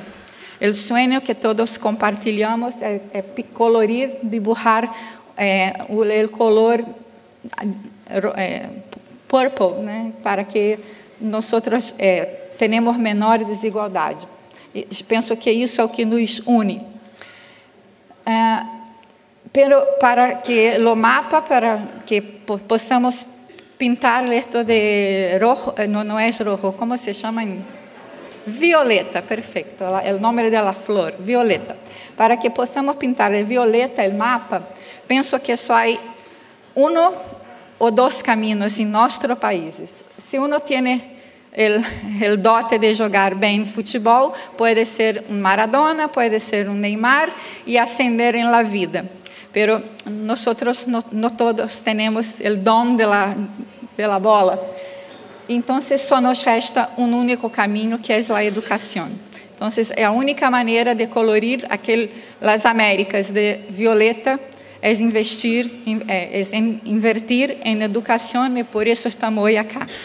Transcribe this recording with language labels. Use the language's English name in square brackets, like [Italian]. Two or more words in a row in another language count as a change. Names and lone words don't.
[Portuguese] O sonho que todos compartilhamos é colorir, dibujar o [English] color purple, [Portuguese] né, para que nós tenhamos menor desigualdade. E penso que isso é o que nos une. [Spanish] Pero para que [Portuguese] o mapa, [Spanish] para que [Portuguese] possamos pintar [Spanish] esto de rojo, no es rojo, ¿cómo se llama? Violeta, perfecto, [Portuguese] o nome da flor, violeta. Para que possamos pintar de violeta o mapa, penso que só há um ou dois caminhos em nossos países. Se uno tem o dote de jogar bem futebol, pode ser um Maradona, pode ser um Neymar e ascender em [Spanish] la vida. Pero nosotros no todos [Portuguese] temos o dom [Spanish] de la bola. [Portuguese] Então, só nos resta um único caminho, que é a educação. Então, é a única maneira de colorir as Américas de violeta, é invertir em educação, e por isso estamos hoje aqui.